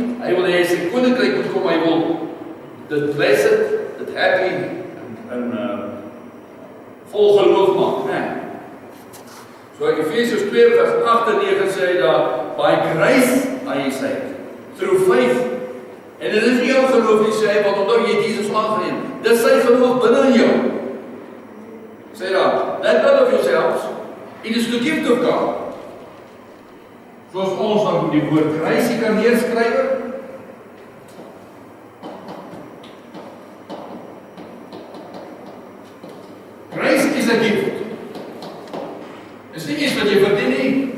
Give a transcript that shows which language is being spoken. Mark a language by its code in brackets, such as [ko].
[af] Hy wil hê sy koninkryk moet kom, hy wil dit blessed, dit happy en vol geloof maak, né? So Efesiërs 2 vers 8 en 9 sê hy daar, [en] by grace are ye saved, through faith. [af] En dit is nie jou geloof nie, sê hy, want omdat jy Jesus aangeneem, dis sy geloof binne in jou. Sê daar, [en] that not of yourselves, it is the gift of God. [af] Soos ons dan die woord grace kan neerskryf. [en] Grace is a gift. [af] Is nie iets wat jy verdien nie.